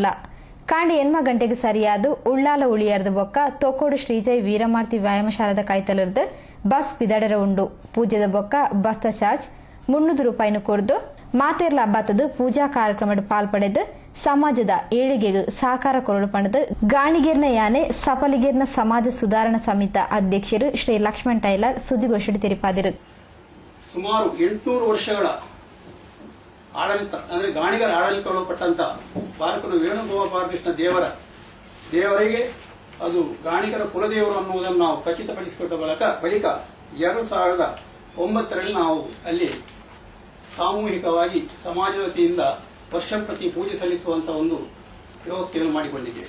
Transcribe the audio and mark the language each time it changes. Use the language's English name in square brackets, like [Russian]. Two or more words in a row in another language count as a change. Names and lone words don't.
[Tulu] ಕಾಂಡೆ 8 ಗಂಟೆಗೆ ಸರಿಯಾದ ಉಳ್ಳಾಲ ಉಳಿಯರ್ದ ಬೊಕ್ಕ ತೊಕ್ಕೋಡು ಶ್ರೀಜಯ್ ವೀರಮಾರ್ತಿ ವ್ಯಾಯಾಮಶಾಲದ ಕೈತಲರ್ದು ಬಸ್ ಬಿದಡರ ಉಂಡು. ಪೂಜೆದ ಬೊಕ್ಕ ಬಸ್ತ ಚಾರ್ಜ್ 300 ರೂಪಾಯಿನು ಕೊರ್ದು ಮಾತೆರ್ಲ ಬತ್ತದು ಪೂಜಾ ಕಾರ್ಯಕ್ರಮದ ಪಾಲ್ಪಡೆದು ಸಮಾಜದ ಏಳಿಗೆಗೆ ಸಹಕಾರ ಕೊರಡು ಪಡೆದು ಗಾಣಿಗೇರ್ನ ಯಾನೆ ಸಫಲಿಗೇರ್ನ ಸಮಾಜ ಸುಧಾರಣಾ ಸಮಿತಿ ಅಧ್ಯಕ್ಷರು ಶ್ರೀ ಲಕ್ಷ್ಮಣ್ ಟೈಲರ್ ಸುದ್ದಿಗೋಷ್ಠಿ ತೆರಿಪಾದರು. [Kannada] ಸುಮಾರು 800 ವರ್ಷಗಳ ಆಡಳಿತ ಅಂದ್ರೆ ಗಾಣಿಗರ ಆಡಳಿತ ಒಳಪಟ್ಟಂತ ಬಾರಕನು ವೇಣುಗೋಪಾಲಕೃಷ್ಣ ದೇವರಿಗೆ ಅದು ಗಾಣಿಗರ ಕುಲದೇವರು ಅನ್ನುವುದನ್ನು ನಾವು ಖಚಿತಪಡಿಸಿಕೊಂಡ ಬಳಿಕ 2009ರಲ್ಲಿ ನಾವು ಅಲ್ಲಿ ಸಾಮೂಹಿಕವಾಗಿ ಸಮಾಜದ ವತಿಯಿಂದ ವರ್ಷ ಪ್ರತಿ ಪೂಜೆ ಸಲ್ಲಿಸುವಂತ ಒಂದು ವ್ಯವಸ್ಥೆಯನ್ನು ಮಾಡಿಕೊಂಡಿದ್ದೇವೆ.